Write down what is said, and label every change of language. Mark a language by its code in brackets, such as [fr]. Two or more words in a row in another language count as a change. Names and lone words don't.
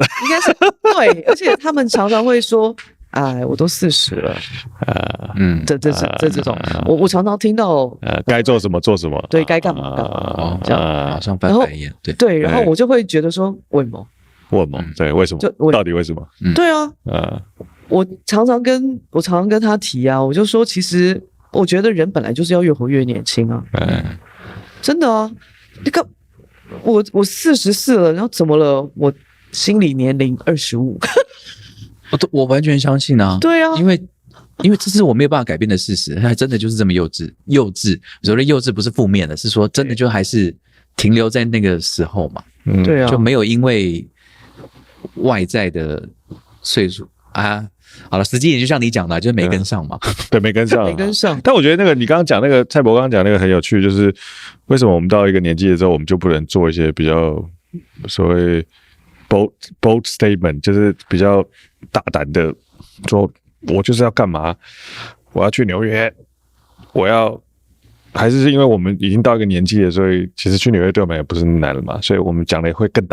[zh] 應該是對，而且他們常常會說。哎，我都40了，這種，我常常聽到，該做什麼做什麼，對，該幹嘛幹嘛，這樣馬上翻白眼，對，然後我就會覺得說，為什麼？對，為什麼？到底為什麼？對啊，我常常跟他提啊，我就說，其實我覺得人本來就是要越活越年輕啊，真的啊，你看我44了，然後怎麼了？我心理年齡25。我完全相信啊，對啊，因為這是我沒有辦法改變的事實，它真的就是這麼幼稚。所謂的幼稚不是負面的，是說真的就還是停留在那個時候嘛，對啊，就沒有因為外在的歲數啊， 好了，實際也就像你講的，就是沒跟上嘛。對，沒跟上，沒跟上。但我覺得那個你剛剛講那個蔡伯剛剛講那個很有趣，就是為什麼我們到一個年紀的時候，我們就不能做一些比較所謂 [en] bold statement， [zh] 就是比較大膽的說，我就是要幹嘛，我要去紐約，還是因為我們已經到一個年紀了，所以其實去紐約對我們也不是難了嘛，所以我們講的也會更大。